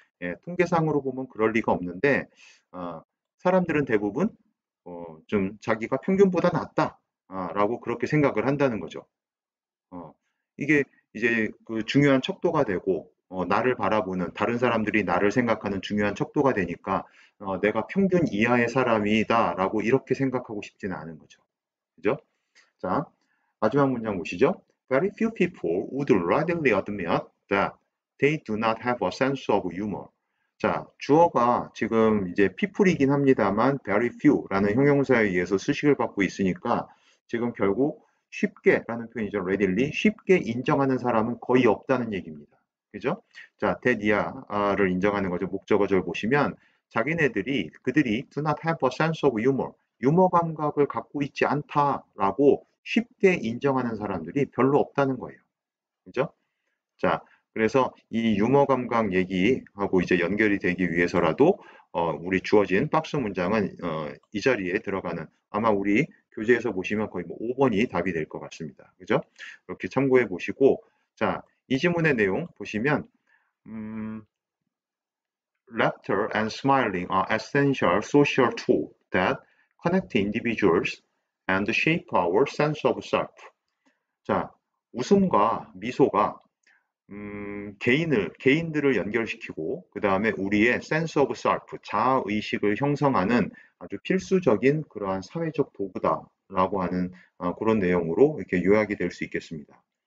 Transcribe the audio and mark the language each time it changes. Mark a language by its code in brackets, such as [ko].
[ko] 예, 통계상으로 보면 그럴 리가 없는데 사람들은 대부분 좀 자기가 평균보다 낫다라고 그렇게 생각을 한다는 거죠. 이게 이제 그 중요한 척도가 되고 나를 바라보는 다른 사람들이 나를 생각하는 중요한 척도가 되니까 내가 평균 이하의 사람이다라고 이렇게 생각하고 싶지는 않은 거죠. 그죠? 자, 마지막 문장 보시죠. [en] Very few people would readily admit that they do not have a sense of humor. [ko] 자, 주어가 지금 이제 people이긴 합니다만 very few라는 형용사에 의해서 수식을 받고 있으니까 지금 결국 쉽게라는 표현이죠. readily 쉽게 인정하는 사람은 거의 없다는 얘기입니다. 그죠? 자, 대디아를 인정하는 거죠. 목적어절 보시면 그들이 [en] do not have a sense of humor, [ko] 유머 감각을 갖고 있지 않다라고 쉽게 인정하는 사람들이 별로 없다는 거예요. 그죠? 자, 그래서 이 유머 감각 얘기하고 이제 연결이 되기 위해서라도 우리 주어진 박스 문장은 이 자리에 들어가는 아마 우리 교재에서 보시면 거의 뭐 5번이 답이 될 것 같습니다. 그죠? 이렇게 참고해 보시고 자, 이 지문의 내용 보시면 [en] laughter and smiling are essential social tools that connect individuals and shape our sense of self. [ko] 자, 웃음과 미소가 개인들을 연결시키고 그 다음에 우리의 sense of self, 자아의식을 형성하는 아주 필수적인 그러한 사회적 도구다라고 하는 그런 내용으로 이렇게 요약이 될 수 있겠습니다.